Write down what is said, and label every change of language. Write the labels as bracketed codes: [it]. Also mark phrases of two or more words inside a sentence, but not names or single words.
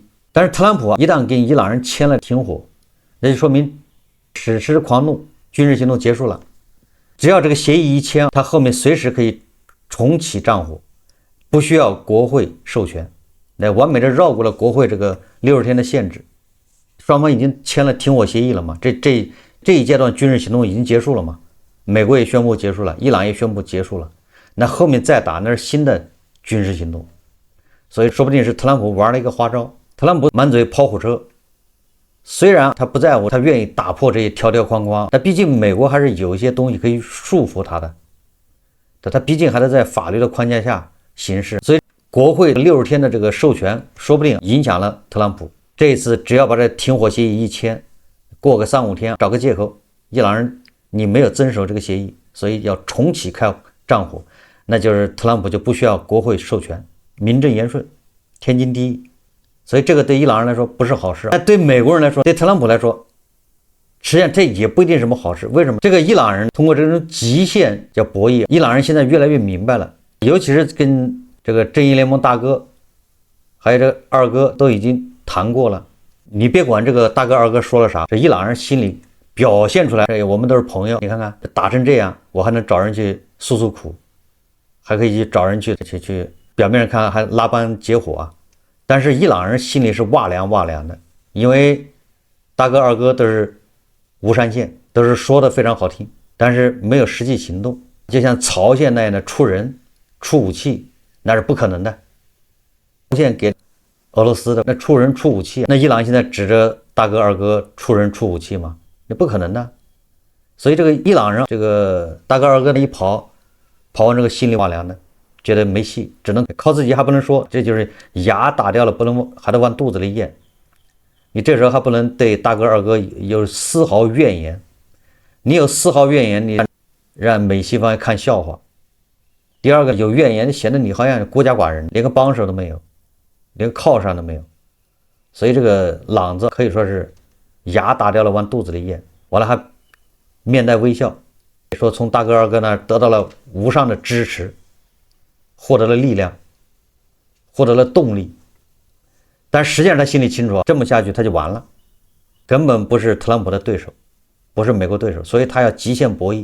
[zh] 但是特朗普一旦跟伊朗人簽了停火，那就說明此時狂怒，軍事行動結束了。只要這個協議一簽，他後面隨時可以重啟戰火，不需要國會授權，那完美的繞過了國會這個60天的限制。雙方已經簽了停火協議了嘛？這一階段軍事行動已經結束了嘛？美國也宣布結束了，伊朗也宣布結束了。那後面再打那是新的軍事行動，所以說不定是特朗普玩了一個花招。特朗普滿嘴跑火車，雖然他不在乎，他願意打破這些條條框框，但畢竟美國還是有一些東西可以束縛他的。他畢竟還是在法律的框架下行事，所以國會60天的這個授權，說不定影響了特朗普。這一次只要把這停火協議一簽，過個3-5天，找個借口，伊朗人你沒有遵守這個協議，所以要重啟開戰火，那就是特朗普就不需要國會授權，名正言順，天經地義。所以這個對伊朗人來說不是好事，但對美國人來說，對特朗普來說，實際上這也不一定是什麼好事。為什麼？這個伊朗人通過這種極限叫博弈，伊朗人現在越來越明白了，尤其是跟這個正義聯盟大哥還有這個二哥都已經談過了。你別管這個大哥二哥說了啥，這伊朗人心裡表現出來，我們都是朋友。你看看打成这樣，我還能找人去訴訴苦，還可以去找人去表面上看還拉幫結夥啊。但是伊朗人心裡是哇涼的，因為大哥二哥都是無山線，都是說的非常好听，但是沒有實際行動。就像朝鮮那樣的出人出武器，那是不可能的。朝鮮給俄羅斯的那出人出武器，那伊朗現在指着大哥二哥出人出武器嗎？那不可能的。所以这個伊朗人這個大哥二哥的一跑完這個心裡哇涼的，覺得沒戲，只能靠自己，還不能說，這就是牙打掉了不能還得往肚子裡咽。你這時候還不能對大哥二哥有絲毫怨言，你有絲毫怨言，你讓美西方看笑話。第二個有怨言，顯得你好像孤家寡人，連個幫手都沒有，連個靠山都沒有。所以這個朗子可以說是牙打掉了往肚子裡咽，完了還面帶微笑，說從大哥二哥那兒得到了無上的支持，獲得了力量，獲得了動力。但實際上他心裡清楚，這麼下去他就完了，根本不是特朗普的對手，不是美國对手，所以他要極限博弈。